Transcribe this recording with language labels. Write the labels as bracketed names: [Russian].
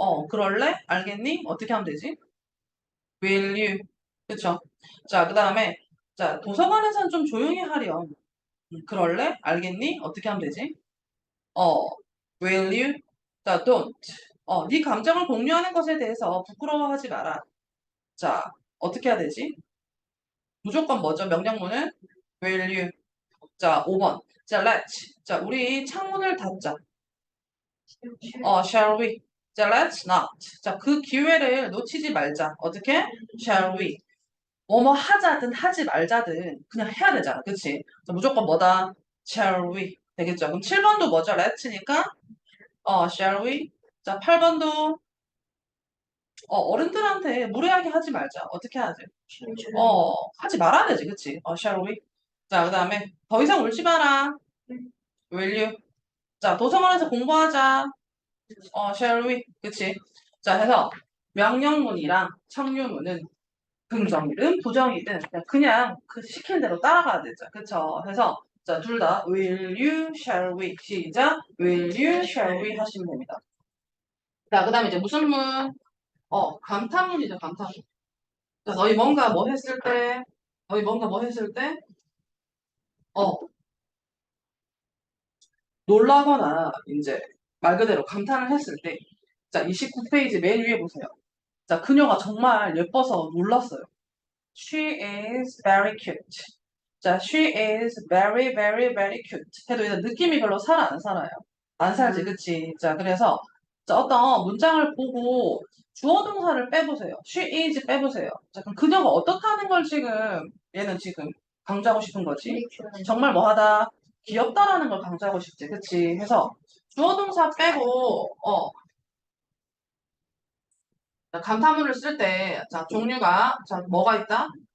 [Korean] 그럴래? 알겠니? 어떻게 하면 되지? [English] will you? [Korean] 그쵸? 자, 그 다음에 자, 도서관에선 좀 조용히 하렴. 그럴래? 알겠니? 어떻게 하면 되지? 어, [English] will you? [Korean] 자, [English] don't. [Korean] 네 감정을 공유하는 것에 대해서 부끄러워하지 마라. 자, 어떻게 해야 되지? 무조건 뭐죠? 명령문은 [English] will you? [Korean] 자, 5번. 자, [English] let's. [Korean] 자, 우리 창문을 닫자. [English] shall we? [Korean] 자, [English] let's not. [Korean] 자, 그 기회를 놓치지 말자. 어떻게? [English] shall we? [Korean] 뭐뭐 하자든 하지 말자든 그냥 해야 되잖아. 그치? 자, 무조건 뭐다? [English] shall we? [Korean] 되겠죠? 그럼 7번도 뭐죠? [English] let'니까 shall we? [Korean] 자, 8번도 어른들한테 무례하게 하지 말자. 어떻게 하지? 하지 말아야 되지. 그치? [English] shall we? [Korean] 자, 그 다음에 더 이상 울지 마라. [English] will you? [Korean] 자, 도서관에서 공부하자. [English] shall we? [Korean] 그치? 자, 해서 명령문이랑 청유문은 긍정이든 부정이든 그냥 그 시키는 대로 따라가야 되죠. 그쵸? 해서 자, 둘 다 [English] will you, shall we? [Korean] 시작. [English] will you, shall we? [Korean] 하시면 됩니다. 자, 그 다음에 이제 무슨 문? 감탄문이죠, 감탄문. 자, 너희 뭔가 뭐 했을 때, 어, 놀라거나 이제 말 그대로 감탄을 했을 때, 자, 29페이지 맨 위에 보세요. 자, 그녀가 정말 예뻐서 놀랐어요. [English] She is very cute. 자, she is very, very, very cute. [Korean] 해도 이제 느낌이 별로 살아, 안 살아요? 안 살지, 그치? 자, 그래서 자, 어떤 문장을 보고 주어 동사를 빼보세요. [English] she is [Korean] 빼보세요. 자, 그럼 그녀가 어떻다는 걸 얘는 지금 강조하고 싶은 거지? 정말 뭐 하다? 귀엽다라는 걸 강조하고 싶지, 그치? 해서 주어 동사 빼고, 자, 감탄문을 쓸 때, 자, 종류가, 자, 뭐가 있다?